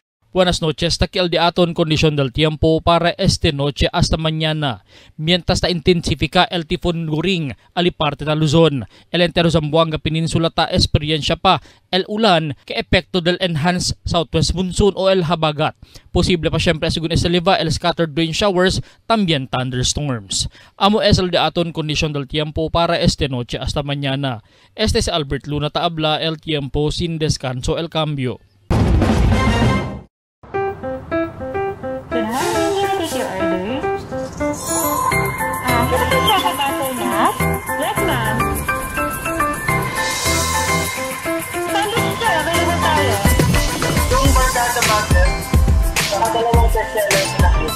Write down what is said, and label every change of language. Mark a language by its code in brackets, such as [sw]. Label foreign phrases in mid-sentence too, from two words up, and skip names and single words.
[cbk] Buenas noches, takial di aton kondisyon del tiempo para esta noche hasta mañana. Mientras ta intensifica el tifón Guring, ali parte na Luzon. El entero Zamboanga Peninsula ta experiencia pa el ulan que epekto del [en] enhanced southwest monsoon [cbk] o el habagat. Posible pa syempre según Eseliva el [en] scattered rain showers, [cbk] también thunderstorms. Amo es el di aton kondisyon del tiempo para esta noche hasta mañana. Este es Albert Luna taabla el tiempo sin descanso el cambio. [en] Yes, ma'am. [tl] Sandwich sir, available tayo. Yung barkada butter, saka dalawang bestseller na cute.